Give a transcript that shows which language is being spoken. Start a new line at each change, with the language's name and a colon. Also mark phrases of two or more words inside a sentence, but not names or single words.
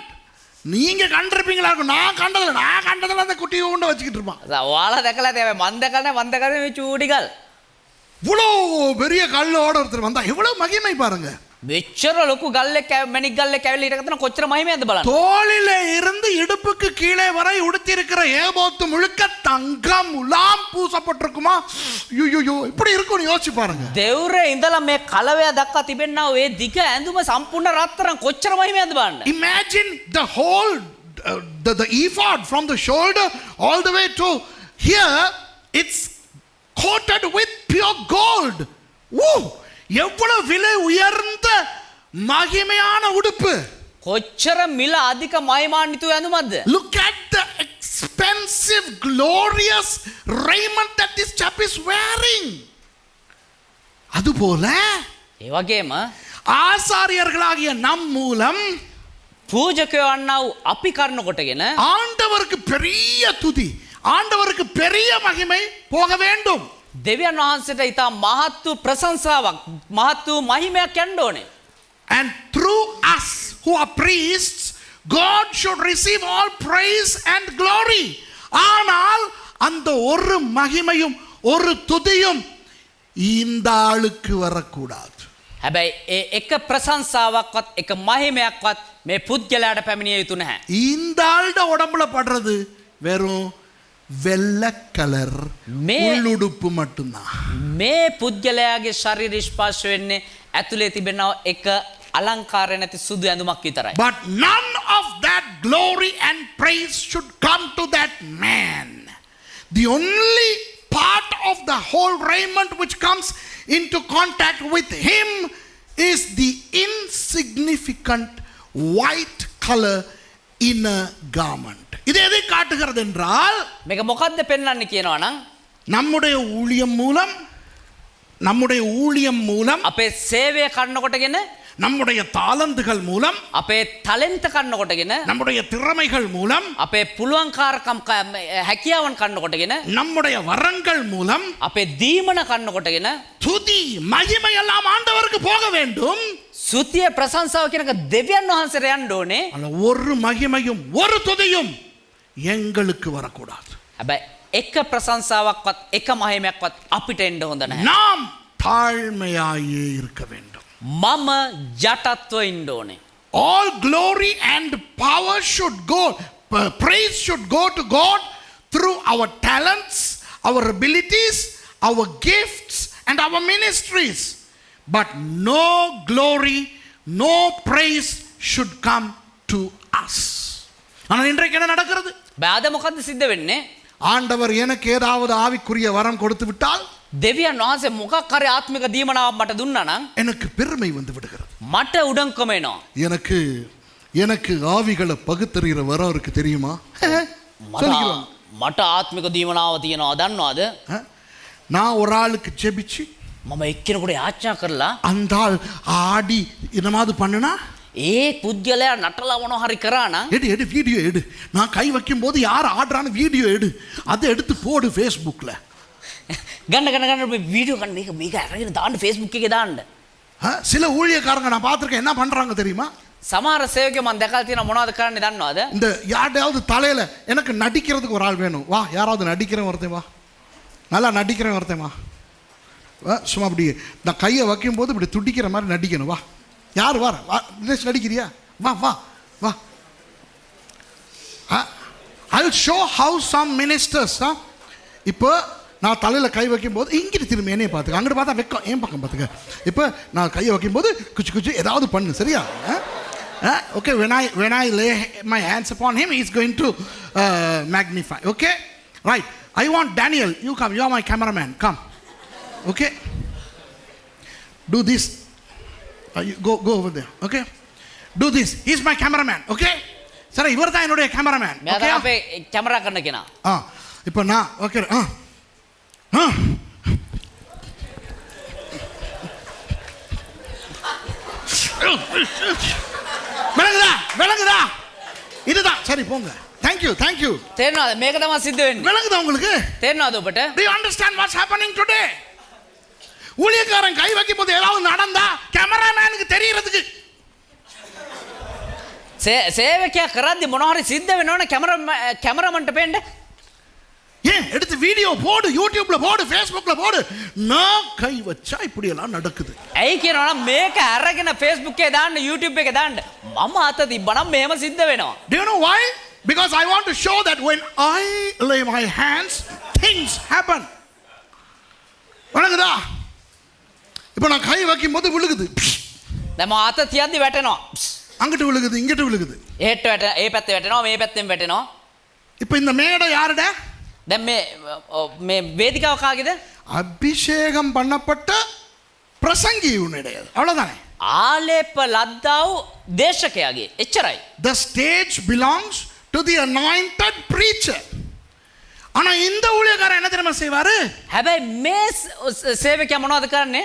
Tamil: நீங்க கண்டிருப்பீங்களா இருக்கும். நான் கண்டதில்ல அந்த குட்டியை கொண்டு வச்சுக்கிட்டு இருப்பான்.
Sinhala: ඔයාලා දැකලා තියෙයි මන් දැකලා මේ චූටි ගල්.
Tamil: இவ்வளோ பெரிய கல்லோட ஒருத்தர் வந்தா எவ்வளவு மகிமை பாருங்க.
Sinhala: මෙච්චර ලොකු ගල්ලෙක් මැණික් ගල්ලෙක් ඇවිල්ලා හිටගත්තන කොච්චර මහිමයක්ද බලන්න.
Tamil: தோளிலே இருந்து இடுப்புக்கு கீழே வரை உடுத்தி இருக்கிற ஏபோத்து முழுக்க தங்கம் முலாம் பூசப்பட்டிருக்குமா? ஐயோ இப்படி இருக்கும்னு யோசிச்சு பாருங்க.
Sinhala: දෙවුරේ ඉඳලා මේ කලවය දක්වා තිබෙනා ඔය දිග ඇඳුම සම්පූර්ණ රත්තරන් කොච්චර මහිමයක්ද බලන්න.
English: Imagine the whole the ephod from the shoulder all the way to here, it's coated with pure gold. Woo!
Tamil: எவ்வளவு விலை உயர்ந்த மகிமையான உடுப்பு.
Sinhala: කොච්චර මිල අධික මහිමාන්විත ඇඳුමක්ද?
English: Look at the expensive glorious raiment that this chap is wearing.
Tamil: அதுபோல
Sinhala: ඒ වගේම
Tamil: ஆசாரியர்களாகிய நம் மூலம்
Sinhala: පූජකයෝ වන්නා අපි කරන කොටගෙන
Tamil: ஆண்டவருக்கு பெரிய துதி, ஆண்டவருக்கு பெரிய மகிமை போக வேண்டும்.
Sinhala: දෙවියන් වහන්සේට ඊට මහත් වූ ප්‍රශංසාවක් මහත් වූ මහිමයක් යන්න ඕනේ.
English: And through us who are priests, God should receive all praise and glory.
Tamil: ஆனால் அந்த ஒரு மகிமையும் ஒரு துதியும் இந்த ஆளுக்கு வரக்கூடாது.
Sinhala: හැබැයි ඒ එක ප්‍රශංසාවක්වත් එක මහිමයක්වත් මේ පුද්ගලයාට පැමිණිය යුතු නැහැ.
Tamil: இந்த ஆளுட உடம்புல படுறது வெறும் வெள்ளை கலர் உள்ளுடுப்பு மட்டும்தான்.
Sinhala: මේ පුද්ගලයාගේ ශරීර ස්පර්ශ වෙන්නේ ඇතුලේ තිබෙන එක අලංකාරය නැති සුදු ඇඳුමක් විතරයි.
English: But none of that glory and praise should come to that man. The only part of the whole raiment which comes into contact with him is the insignificant white color inner garment.
Tamil: இது எதை காட்டுகிறது என்றால்
Sinhala: මේක මොකද්ද පෙන්වන්නේ කියනවා නම්
Tamil: நம்முடைய ஊழியம் மூலம்
Sinhala: අපේ සේවය කරන කොටගෙන
Tamil: நம்முடைய தாளந்துகள் மூலம்
Sinhala: අපේ ටැලන්ට් කරන කොටගෙන
Tamil: நம்முடைய திறமைகள் மூலம்
Sinhala: අපේ පුළුවන්කාරකම් හැකියාවන් කරන කොටගෙන
Tamil: நம்முடைய வரங்கள் மூலம்
Sinhala: අපේ දීමන කරන කොටගෙන
Tamil: துதி மகிமை எல்லாம் ஆண்டவருக்கு போக வேண்டும்.
Sinhala: සුතිය ප්‍රශංසාව කියනක දෙවියන් වහන්සේට යන්න ඕනේ.
Tamil: ஒரு மகிமையும் ஒரு துதியும் எங்களுக்கு வரக்கூடாது.
Sinhala: හැබැයි එක ප්‍රශංසාවක්වත් එක මහිමයක්වත් අපිට එන්න හොඳ නැහැ.
Tamil: நாம் தாழ்மையாயே இருக்க வேண்டும்.
Sinhala: මම යටත්ව ඉන්න ඕනේ.
English: All glory and power should go, praise should go to God through our talents, our abilities, our gifts and our ministries. But no glory, no praise should come to us.
Tamil: ஆனால் இன்றைக்கு என்ன நடக்கிறது?
Sinhala: බාද මොකද්ද සිද්ධ වෙන්නේ?
Tamil: ஆண்டவர் எனக்கு ஏதாவது ஆவிக்குரிய வரம் கொடுத்து விட்டால்
Sinhala: දෙවියන් වහන්සේ මොකක් හරි ආත්මික දීමනාවක් මට දුන්නා නම්
Tamil: எனக்கு பெருமை வந்து விடுகிறது.
Sinhala: මට උඩඟකම එනවා.
Tamil: எனக்கு ஆவிகளை பகுத்தறிகிற வரம் இருக்கு தெரியுமா? சொல்லிடுவாங்க.
Sinhala: මට ආත්මික දීමනාව තියෙනවා දන්නවද?
Tamil: நான் ஒரு ஆளுக்கு ஜெபிச்சு
Sinhala: මම එක්කෙනෙකුට යාච්ඤා කරලා
Tamil: அந்த ஆள் ஆடி என்னமாவது பண்ணுனா
Sinhala: ඒ පුද්ගලයා නටලා මොනවා හරි කරා නම්
Tamil: எடு வீடியோ எடு. நான் கை வைக்கும் போது யார் ஆடுறான்னு வீடியோ எடு. அதை எடுத்து போடு ஃபேஸ்புக்கில்.
Sinhala: ගන්න
Tamil: வீடியோ கண்ணு
Sinhala: මේක අරගෙන දාන්න Facebook එකේ දාන්න.
Tamil: சில ஊழியக்காரங்க நான் பார்த்துருக்கேன் என்ன பண்ணுறாங்க தெரியுமா?
Sinhala: සමහර සේවකයෝ මම දැකලා තියෙනවා මොනවද කරන්නේ දන්නවද?
Tamil: இந்த யார்டையாவது தலையில் எனக்கு நடிக்கிறதுக்கு ஒரு ஆள் வேணும், வா யாராவது நடிக்கிறேன் ஒருத்தன் வா, நல்லா நடிக்கிறேன் ஒருத்தன் வா, சும்மா அப்படி நான் கையை வைக்கும்போது இப்படி துடிக்கிற மாதிரி நடிக்கணும், வா யார் வா நடிக்கிறியா, வா வா வா.
English: I will show how some ministers
Tamil: இப்போ நான் தலையில் கை வைக்கும்போது இங்கிட்டு திரும்ப என்னையை பார்த்துக்க, அங்கிட்டு பார்த்தா வைக்கும் ஏன் பக்கம் பார்த்துக்க. இப்போ நான் கையை வைக்கும்போது குச்சி ஏதாவது பண்ணு, சரியா? ஓகே,
English: when I lay my hands upon him, he is going to magnify. Okay, right. I want Daniel, you come, you are my cameraman, come. Okay, do this. You go over there. Okay, do this. He is my cameraman.
Tamil: Okay, சரி, இவர் தான் என்னுடைய கேமராமேன். ஓகே, அப்ப கேமரா கண்ணக்கினா இப்போ நான் ஓகே விளங்குதா? இதுதான் சரி, போங்க. தேங்க்யூ.
Sinhala: තේරෙනවද? මේක තමයි සිද්ධ වෙන්නේ.
Tamil: விளங்குதா உங்களுக்கு?
Sinhala: තේරෙනවද ඔබට?
English: Do you understand what's happening today?
Tamil: ஊழியக்காரன் கை வைக்கும் போது ஏதாவது நடந்தா கேமராமேனுக்கு தெரியறதுக்கு
Sinhala: සේවකයා කරද්දි මොනවා හරි සිද්ධ වෙනවනේ කැමරාමන්ට පේන්න.
Tamil: ஏன் எடுத்து வீடியோ போடு, யூடியூப்ல போடு, ஃபேஸ்புக்ல போடு. நான் கை வச்சா இப்படி எல்லாம் நடக்குது.
Sinhala: ඇයි කියනවා නම් මේක අරගෙන Facebook එකේ දාන්න, YouTube එකේ දාන්න. මම අත තිබ්බනම් මෙහෙම සිද්ධ වෙනවා.
English: Do you know why? Because I want to show that when I lay my hands, things happen.
Tamil: வணங்குதா? இப்போ நான் கை வைக்கும் போது விழுகுது.
Sinhala: දැන් මම අත තියද්දි වැටෙනවා.
Tamil: அங்கிட்டு விழுகுது, இங்கிட்டு விழுகுது.
Sinhala: ඒට වැටෙනවා, ඒ පැත්තේ වැටෙනවා, මේ පැත්තෙන් වැටෙනවා.
Tamil: இப்போ இந்த மேடை யாருடா?
Sinhala: දැන් මේ වේදිකාව කාගේද?
Tamil: அபிஷேகம் பண்ணப்பட்ட பிரசங்கி உன்னுடையது. அவ்வளவுதானே?
Sinhala: ආලේප ලද්දාව දේශකයාගේ. එච්චරයි.
English: The stage belongs to the anointed preacher.
Tamil: ஆனா இந்த ஊழியக்காரன் என்ன தெரியுமா செய்வாரு?
Sinhala: හැබැයි මේ සේවකයා මොනවද කරන්නේ?